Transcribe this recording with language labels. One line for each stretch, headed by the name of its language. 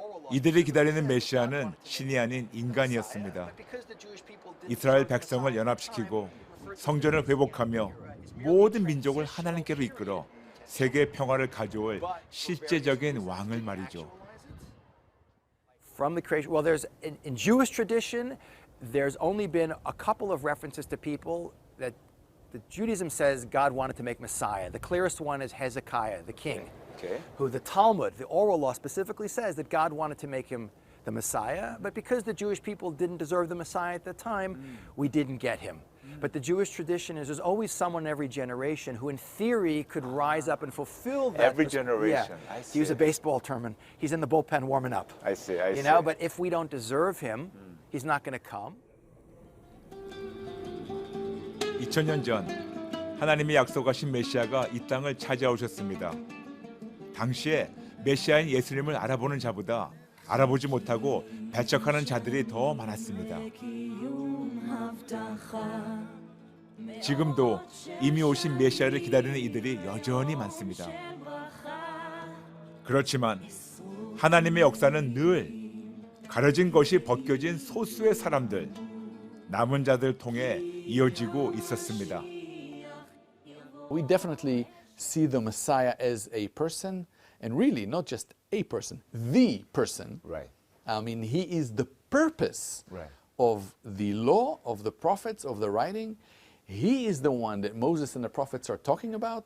Korean: 이들이 기다리는 메시아는 신이 아닌 인간이었습니다. 이스라엘 백성을 연합시키고 성전을 회복하며 모든 민족을 하나님께로 이끌어 세계 평화를 가져올 실제적인 왕을 말이죠.
English: From the creation, well, there's in Jewish tradition, there's only been a couple of references to people that the Judaism says God wanted to make Messiah. The clearest one is Hezekiah, the king, who the Talmud, the oral law, specifically says that God wanted to make him the Messiah, but because the Jewish people didn't deserve the Messiah at the time, we didn't get him. But the Jewish tradition is there's always someone in every generation who in theory could rise up and fulfill that. Every generation. Yeah. I see. To use a baseball term, and he's in the bullpen warming up. I see. You know, but if we don't deserve him, he's not going to come.
Korean: 2000년 전 하나님이 약속하신 메시아가 이 땅을 찾아오셨습니다. 당시에 메시아인 예수님을 알아보는 자보다 알아보지 못하고 배척하는 자들이 더 많았습니다. 지금도 이미 오신 메시아를 기다리는 이들이 여전히 많습니다. 그렇지만 하나님의 역사는 늘 가려진 것이 벗겨진 소수의 사람들, 남은 자들 통해 이어지고 있었습니다.
English: We definitely see the Messiah as a person, and really not just a person, the person. Right. I mean, he is the purpose Right. of the law, of the prophets, of the writing. He is the one that Moses and the prophets are talking about.